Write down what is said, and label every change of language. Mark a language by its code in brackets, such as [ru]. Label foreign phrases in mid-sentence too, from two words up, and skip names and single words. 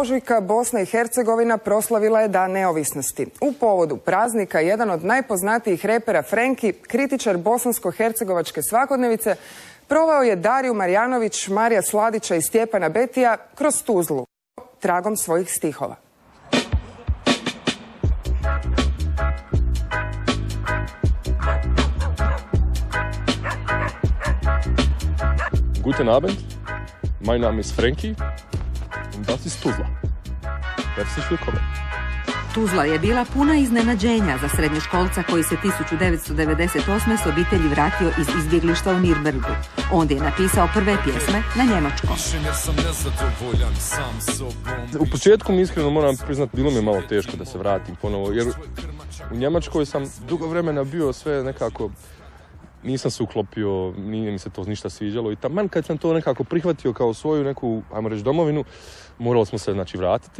[hr] ožujka Bosna i Hercegovina proslavila je Dan neovisnosti. U povodu praznika jedan od najpoznatijih repera Frenki, kritičar bosansko-hercegovačke svakodnevice, proveo je Dariju Marjanović, Marija Sladića i Stjepana Betija kroz Tuzlu, tragom svojih stihova. [de] Guten Abend, mein Name ist Frenki und das ist Tuzla. Herzlich willkommen. [hr] Tuzla je bila puna iznenađenja za srednjoškolca koji se 1998. s obitelji vratio iz izbjeglištva u Nirnbergu. Onda je napisao prve pjesme na njemačkom. U početku mi iskreno moram priznati, bilo mi je malo teško da se vratim ponovo, jer u Njemačkoj sam dugo vremena bio sve nekako, nisam se uklopio, nije mi se to ništa sviđalo i taman kad sam to nekako prihvatio kao svoju neku, ajmo reći, domovinu, morali smo se vratiti.